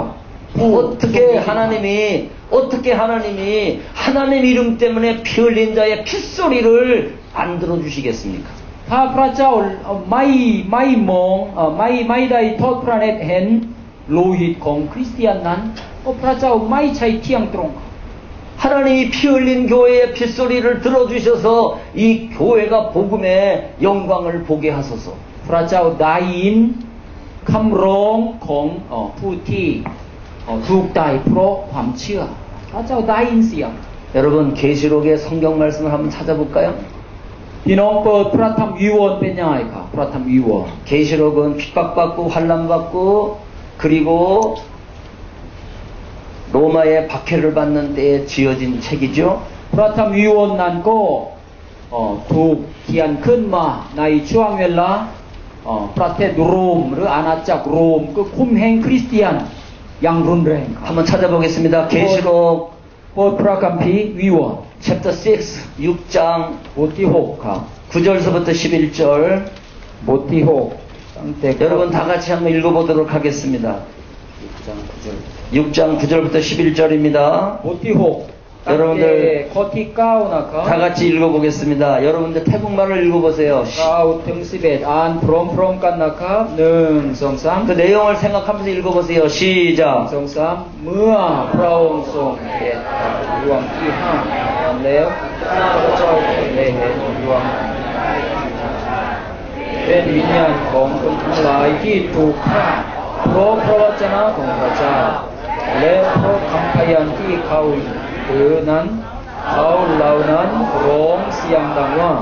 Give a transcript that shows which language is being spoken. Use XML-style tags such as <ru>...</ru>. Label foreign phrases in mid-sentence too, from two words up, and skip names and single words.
<ko>어떻게 하나님이 하나님 이름 때문에 피 흘린 자의 핏소리를 안 들어주시겠습니까?</ko> <th>ถ้าพระเจ้าไม่มองไม่ได้ทอดพระเนตรเห็นโลหิตของคริสเตียนนั้นก็พระเจ้าไม่ใช่เที่ยงตรง</th> <ko>하나님이 피 흘린 교회의 핏소리를 들어주셔서 이 교회가 복음의 영광을 보게 하소서.</ko> <th>พระเจ้าได้ยินคำร้องของผู้ที่ถูกตายเพราะความเชื่อพระเจ้าได้ยินเสียง</th> <ko>여러분 계시록의 성경 말씀을 한번 찾아볼까요?</ko> <th>พี่น้องเปิดพระธรรมวิวรณ์เป็นยังไงครับพระธรรมวิวรณ์</th> <ko>계시록은 핍박받고 환난받고 그리고 로마의 박해를 받는 때에 지어진 책이죠.</ko> <th>พระธรรมวิวรณ์นั้นก็ถูกเขียนขึ้นมาในช่วงเวลาประเทศโรมหรืออาณาจักรโรมก็คุมแห่งคริสเตียนอย่างรุนแรงครับ</th> <ko>한번 찾아보겠습니다. 계시록</ko> <th>โปรดพระคัมภีร์วิวรณ์</th> <ko>챕터 6 6장</ko> <th>บทที่6ครับ</th> <ko>9절서부터 11절</ko> <th>บทที่6ตั้งแต่</th> <ko>여러분 다 같이 한번 읽어보도록 하겠습니다. 6장 9절부터 11절입니다.</ko> <th>บทที่6ตั้งแต่ข้อที่9นะครับ</th> <ko>다 같이 읽어보겠습니다. 여러분들 태국말을 읽어보세요.</ko> <th>9 ถึง11อ่านพร้อมๆกันนะครับ1 2 3</th> <ko>그 내용을 생각하면서 읽어보세요. 시작.</ko> <th>2 3 เมื่อพระองค์ทรงเห็นดวงที่5แล้วพระเจ้าได้เห็นดวงเป็นวิญญาณของคนทั้งหลายที่ถูกฆ่าเพราะพระวจนะของพระ เจ้าและเพราะคำพยานที่เขาถือนั้นเขาเหล่านั้นร้องเสียงดังว่า</th>